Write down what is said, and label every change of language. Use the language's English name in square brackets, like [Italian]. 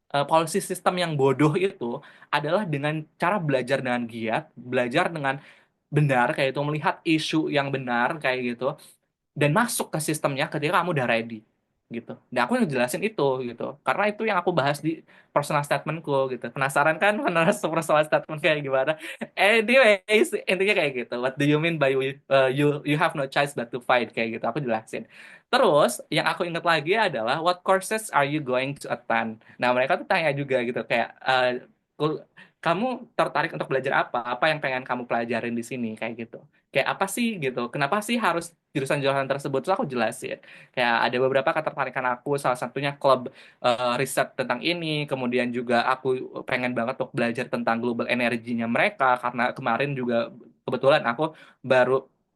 [Indonesian] policy system yang bodoh itu adalah dengan cara belajar dengan giat belajar dengan benar kayak itu melihat isu yang benar kayak gitu dan masuk ke sistemnya ketika kamu udah ready gitu. Dan aku ngejelasin itu gitu. Karena itu yang aku bahas di personal statementku gitu. Penasaran kan personal statement kayak gimana? Anyways, intinya kayak gitu. [English] What do you mean by you have no choice but to fight [Indonesian] kayak gitu. Aku jelasin. Terus yang aku ingat lagi adalah [English] what courses are you going to attend? [Indonesian] Nah, mereka tuh tanya juga gitu kayak kul- kamu tertarik untuk belajar apa? Apa yang pengen kamu pelajarin di sini kayak gitu kayak apa sih gitu kenapa sih harus jurusan-jurusan tersebut terus aku jelasin kayak ada beberapa ketertarikan aku salah satunya klub riset tentang ini kemudian juga aku pengen banget untuk belajar tentang global energinya mereka karena kemarin juga kebetulan aku baru